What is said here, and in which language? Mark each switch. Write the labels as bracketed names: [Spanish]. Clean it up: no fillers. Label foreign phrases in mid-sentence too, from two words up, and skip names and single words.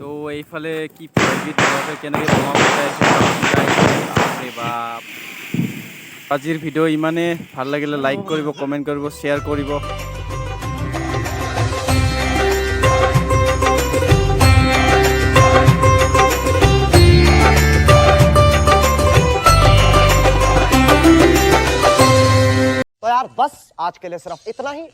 [Assamese] এইফালে কি পিঠাগুড়ি তোমালোকে কেনেকৈ বনাব বিচাৰিছে বাপৰে বাপ। আজিৰ ভিডিঅ' ইমানে ভাল লাগিলে লাইক কৰিব, কমেণ্ট কৰিব, শ্বেয়াৰ কৰিব। [Hindi] तो यार बस आज के लिए सिर्फ इतना ही।